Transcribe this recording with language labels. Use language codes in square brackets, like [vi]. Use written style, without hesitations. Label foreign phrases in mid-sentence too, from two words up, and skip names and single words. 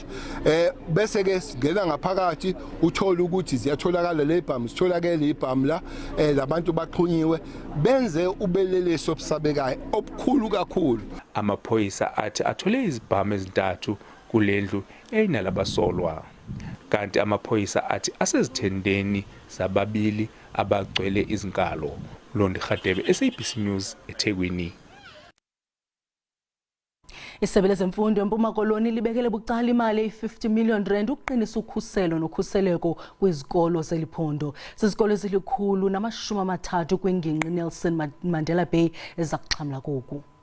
[zu] Bese ke singena ngaphakathi uthola ukuthi ziyatholakala lebhamu, sitholakele ibhamu la labantu baxhunyiwe benze ubeleleso obusabekayo obukhulu kakhulu. Amaphoyisa athi athole izibhamu ezintathu kulendlu eyinalabasolwa. Kanti amaphoyisa athi asezithendeni zababili abagcwele izinkalo. Londi Khadebe, SABC News, eThekwini. [xh] Isebe lezemfundo eMpuma Koloni libekele bucala imali eyi-50 million rand ukuqinisa ukhuselo nokhuseleko kwizikolo zeliphondo. Zizikolo ezili-130 kwingingqi Nelson Mandela Bay ezakuxhamla koku.